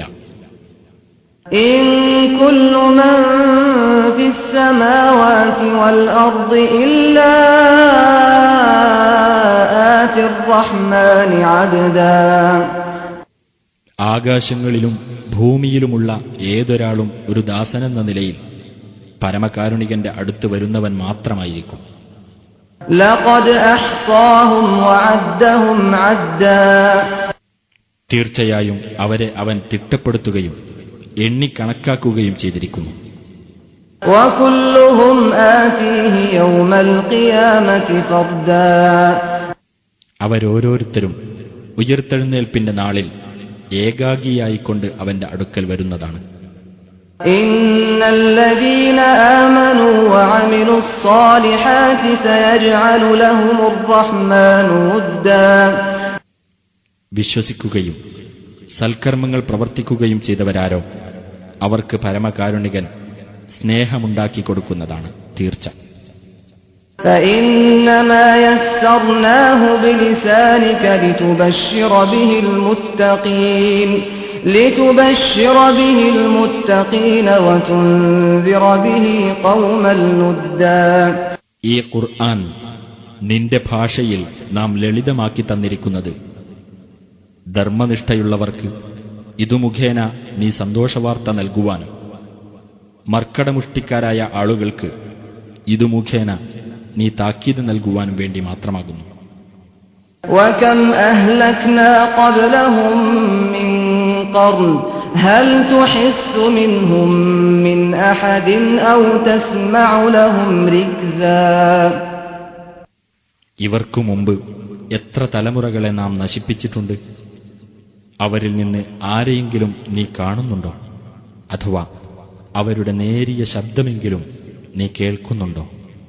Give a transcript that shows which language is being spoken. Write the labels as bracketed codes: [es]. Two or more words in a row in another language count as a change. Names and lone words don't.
[ar] إن كل من في السماوات والأرض إلا آتي الرحمن عبدا. [ml] ആകാശങ്ങളിലും ഭൂമിയിലുമുള്ള ഏതൊരാളും ഒരു ദാസനെന്ന നിലയിൽ പരമകാരുണികന്റെ അടുത്ത് വരുന്നവൻ മാത്രമായിരിക്കും. [ar] لقد أحصاهم وعدهم عدا. [ml] തീർച്ചയായും അവരെ അവൻ തിട്ടപ്പെടുത്തുകയും എണ്ണിക്കണക്കാക്കുകയും ചെയ്തിരിക്കുന്നു. [ar] وكلهم آتيه يوم القيامة فردا. [ml] അവരോരോരുത്തരും ഉയർത്തെഴുന്നേൽപ്പിന്റെ നാളിൽ ഏകാഗിയായിക്കൊണ്ട് അവന്റെ അടുക്കൽ വരുന്നതാണ്. [ar] إن الذين آمنوا وعملوا الصالحات سيجعل لهم الرحمن ودا. [ml] വിശ്വസിക്കുകയും സൽക്കർമ്മങ്ങൾ പ്രവർത്തിക്കുകയും ചെയ്തവരാരോ അവർക്ക് പരമകാരുണികൻ സ്നേഹമുണ്ടാക്കി കൊടുക്കുന്നതാണ് തീർച്ച. [ar] فإنما يسرناه بلسانك لتبشر به المتقين وتنذر به قوما لدا. [ml] ഈ ഖുർആൻ നിന്റെ ഭാഷയിൽ നാം ലളിതമാക്കി തന്നിരിക്കുന്നത് ധർമ്മനിഷ്ഠയുള്ളവർക്ക് ഇതു മുഖേന നീ സന്തോഷവാർത്ത നൽകുവാനും മർക്കടമുഷ്ടിക്കാരായ ആളുകൾക്ക് ഇതു മുഖേന നീ താക്കീത് നൽകുവാനും വേണ്ടി മാത്രമാകുന്നു. [ar] وكم أهلكنا قبلهم من قرن هل تحس منهم من أحد أو تسمع لهم ركزا. [ml] ഇവർക്കു മുമ്പ് എത്ര തലമുറകളെ നാം നശിപ്പിച്ചിട്ടുണ്ട്. അവരിൽ നിന്ന് ആരെയെങ്കിലും നീ കാണുന്നുണ്ടോ? അഥവാ അവരുടെ നേരിയ ശബ്ദമെങ്കിലും നീ കേൾക്കുന്നുണ്ടോ?